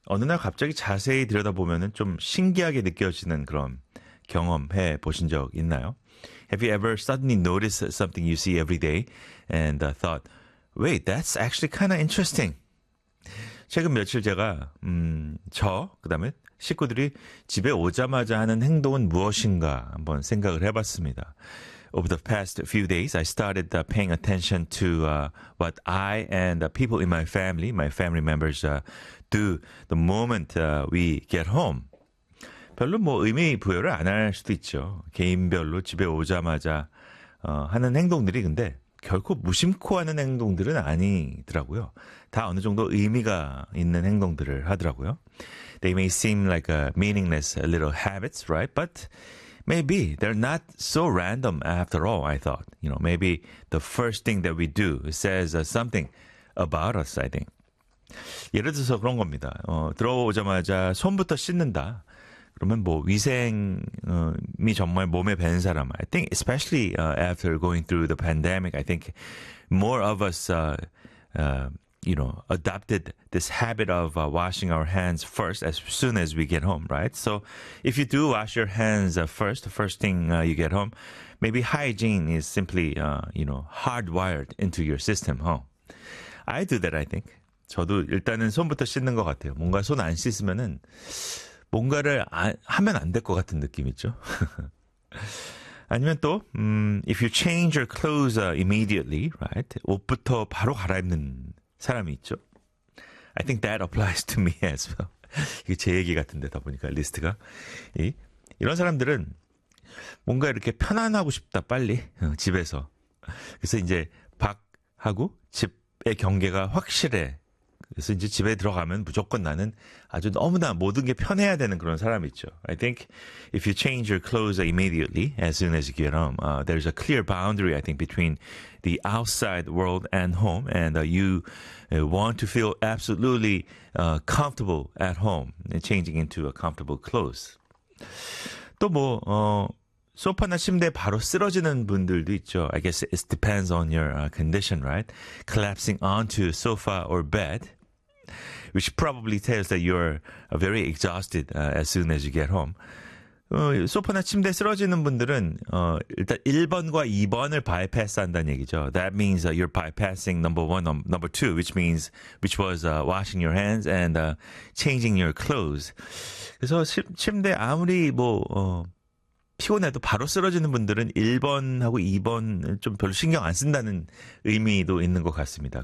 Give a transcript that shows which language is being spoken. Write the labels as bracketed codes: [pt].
[ko] 어느 날 갑자기 자세히 들여다보면 좀 신기하게 느껴지는 그런 경험해 보신 적 있나요? [en] Have you ever suddenly noticed something you see every day and thought, wait, that's actually kind of interesting? [ko] 최근 며칠 제가, 그 다음에 식구들이 집에 오자마자 하는 행동은 무엇인가 한번 생각을 해봤습니다. [en] Over the past few days, I started paying attention to what I and the people in my family members, do the moment we get home. [ko] 별로 뭐 의미 부여를 안할 수도 있죠. 개인별로 집에 오자마자 하는 행동들이 근데 결코 무심코 하는 행동들은 아니더라고요. 다 어느 정도 의미가 있는 행동들을 하더라고요. [en] They may seem like a meaningless little habits, right? But maybe they're not so random after all, I thought. You know, maybe the first thing that we do says something about us, I think. [ko] 예를 들어서 그런 겁니다. 들어오자마자 손부터 씻는다. 그러면 뭐 위생이 정말 몸에 밴 사람. [en] I think especially after going through the pandemic, I think more of us, you know, adopted this habit of washing our hands first as soon as we get home, right? So if you do wash your hands first thing you get home, maybe hygiene is simply, you know, hardwired into your system, huh? I do that, I think. [ko] 저도 일단은 손부터 씻는 것 같아요. 뭔가 손안 씻으면은 뭔가를 하면 안될것 같은 느낌 있죠? 아니면 또, [en] if you change your clothes immediately, right? [ko] 옷부터 바로 갈아입는 사람이 있죠? [en] I think that applies to me as well. [ko] 이게 제 얘기 같은데다 보니까 리스트가. 이런 사람들은 뭔가 이렇게 편안하고 싶다, 빨리. 집에서. 그래서 이제 밖하고 집의 경계가 확실해. 그래서 이제 집에 들어가면 무조건 나는 아주 너무나 모든 게 편해야 되는 그런 사람 있죠. [en] I think if you change your clothes immediately, as soon as you get home, there's a clear boundary, I think, between the outside world and home, and you want to feel absolutely comfortable at home, changing into a comfortable clothes. [ko] 또 소파나 침대에 바로 쓰러지는 분들도 있죠. [en] I guess it depends on your condition, right? Collapsing onto sofa or bed. Which probably tells that you're very exhausted as soon as you get home. [ko] 소파나 침대 쓰러지는 분들은 일단 1번과 2번을 바이패스한다는 얘기죠. [en] That means you're bypassing number one, number two, which was washing your hands and changing your clothes. [ko] 그래서 침대 아무리 피곤해도 바로 쓰러지는 분들은 1번하고 2번을 좀 별로 신경 안 쓴다는 의미도 있는 것 같습니다.